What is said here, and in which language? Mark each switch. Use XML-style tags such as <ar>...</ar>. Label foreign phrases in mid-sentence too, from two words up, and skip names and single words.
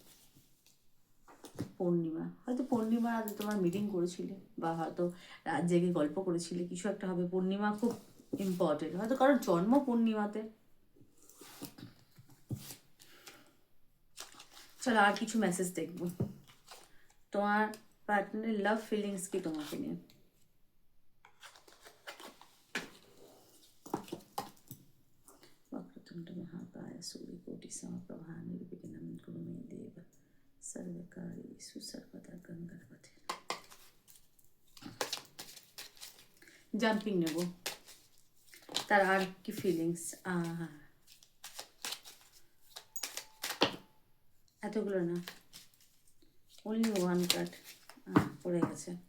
<bn>হয়তো পূর্ণিমা রাতে তোমার মিটিং করেছিলে, বা হয়তো রাত জেগে গল্প করেছিলে, কিছু একটা হবে। পূর্ণিমা খুব ইম্পর্টেন্ট, হয়তো কারোর জন্ম পূর্ণিমাতে। চলো আর কিছু মেসেজ দেখবো। তোমার পার্টনারের</bn> <en>love feelings</en> <bn>কি তোমাকে নিয়ে?</bn> <sa>वक्रतुंड महाकाय सूर्यकोटि समप्रभा निर्विघ्नं कुरु मे देव सर्वकार्येषु सर्वदा गंगावती।</sa> <bn>জাম্পিং নেব, তার আর কি ফিলিংস? এতগুলো না,</bn> <en>only one card</en> <bn>পড়ে গেছে।</bn>